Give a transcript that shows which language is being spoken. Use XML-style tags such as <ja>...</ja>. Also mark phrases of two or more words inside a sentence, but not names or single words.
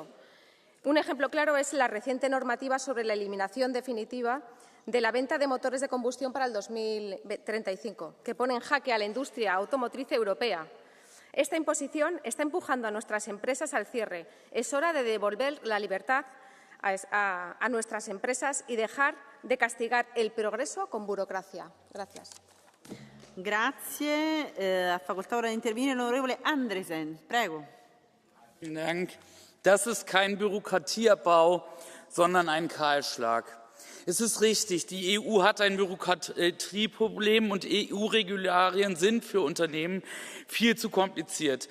<es>Un ejemplo claro es la reciente normativa sobre la eliminación definitiva de la venta de motores de combustión para el 2035, que pone en jaque a la industria automotriz europea. Esta imposición está empujando a nuestras empresas al cierre. Es hora de devolver la libertad a nuestras empresas y dejar de castigar el progreso con burocracia. Gracias.</es> <it>Grazie. Ha facoltà ora di intervenire l'onorevole Andresen. Prego.</it> <de>Vielen Dank. Das ist kein Bürokratieabbau, sondern ein Kahlschlag. Es ist richtig, die EU hat ein Bürokratieproblem und EU-Regularien sind für Unternehmen viel zu kompliziert.</de>